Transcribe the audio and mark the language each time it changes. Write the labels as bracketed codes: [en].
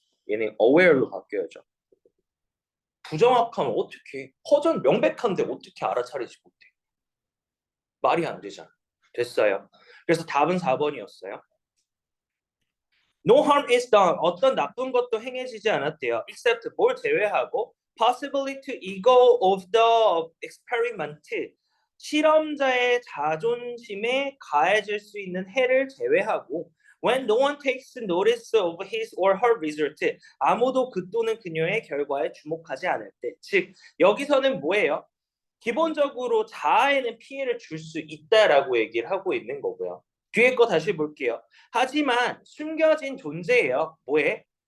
[ko] 얘는 aware로 바뀌어야죠. 부정확하면 어떻게? 허전 명백한데 어떻게 알아차리지 못해? 말이 안 되잖아. 됐어요. 그래서 답은 4번이었어요. [en] No harm is done. [ko] 어떤 나쁜 것도 행해지지 않았대요. [en] Except [ko] 뭘 제외하고 [en] possibly to ego of the experiment. [ko] 실험자의 자존심에 가해질 수 있는 해를 제외하고 [en] when no one takes notice of his or her result. [ko] 아무도 그 또는 그녀의 결과에 주목하지 않을 때. 즉 여기서는 뭐예요? 기본적으로 자아에는 피해를 줄 수 있다라고 얘기를 하고 있는 거고요. 뒤에 거 다시 볼게요. 하지만 숨겨진 존재예요. 뭐에?